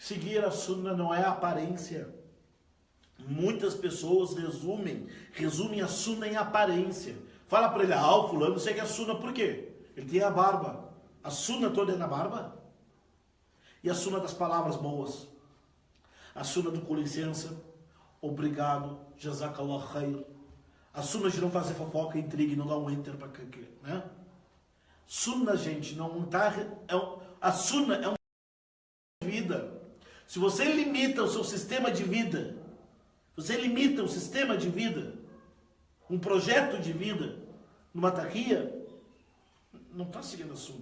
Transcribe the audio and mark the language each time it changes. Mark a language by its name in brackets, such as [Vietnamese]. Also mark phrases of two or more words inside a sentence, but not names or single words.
[Portuguese] Seguir a sunna não é aparência. Muitas pessoas resumem a sunna em aparência. Fala para ele, o fulano segue a sunna, por quê? Ele tem a barba. A sunna toda é na barba? E a sunna das palavras boas? A sunna do com licença, obrigado, [Arabic] جزاك الله خير. [Portuguese] A sunna de não fazer fofoca, intriga e não dar um enter para quê, né? Sunna, gente, não tá... a sunna é uma vida. Se você limita o seu sistema de vida, você limita o sistema de vida, um projeto de vida, numa tahiyya, não está seguindo a sunna.